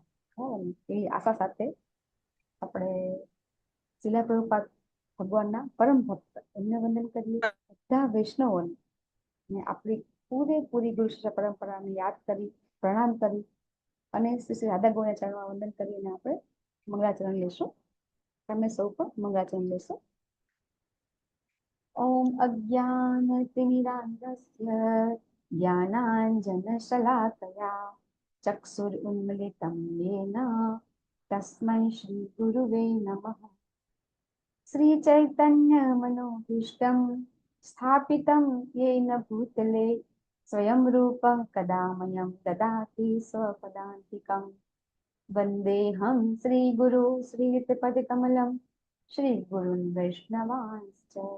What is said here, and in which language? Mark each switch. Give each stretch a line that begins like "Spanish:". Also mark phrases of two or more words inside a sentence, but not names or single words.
Gujarati: એ આશા સાથે આપણે શીલા પ્રભુપાદ ભગવાનના પરમ ભક્ત એમને વંદન કરીએ, બધા વૈષ્ણવોને અને આપણી પૂરેપૂરી ગુરુ શિષ્ય પરંપરાને યાદ કરી, પ્રણામ કરી અને શ્રી શ્રી રાધા ગોવિંદના ચરણમાં વંદન કરીને આપણે મંગળાચરણ લેશું. તમે સૌ પણ મંગળાચરણ લેશો.
Sanskrit: ઓમ અજ્ઞાનતિમિરાન્ધસ્ય જ્ઞાનાંજનશલાકયા ચક્ષુરુન્મિલિतं येन तस्मै श्रीगुरुवे नमः। श्रीचैतन्यमनोभीष्टं स्थापितं येन भूतले स्वयं रूपं कदा मह्यं ददाति स्वपदान्तिकं। वन्देऽहं श्रीगुरु श्रीयुतपदकमलं श्रीगुरुन् वैष्णवांश्च।